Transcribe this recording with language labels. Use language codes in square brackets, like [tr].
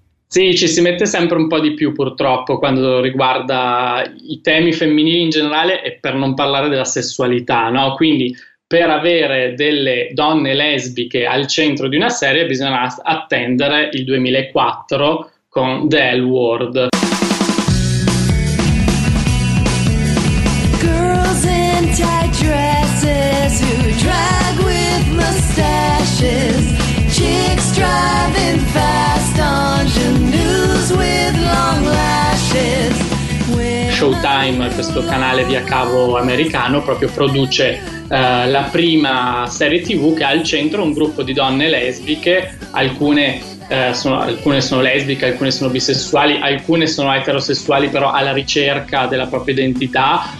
[it] Sì, ci si mette sempre un po' di più purtroppo quando riguarda i temi femminili in generale, e per non parlare della sessualità, no? Quindi per avere delle donne lesbiche al centro di una serie bisogna attendere il 2004 con The L Word. [en] Girls in tight dresses who drag with mustaches, chicks driving fast on genus with long lashes. [it] Showtime, questo canale via cavo americano, proprio produce la prima serie TV che ha al centro un gruppo di donne lesbiche. Alcune sono lesbiche, alcune sono bisessuali, alcune sono eterosessuali, però alla ricerca della propria identità.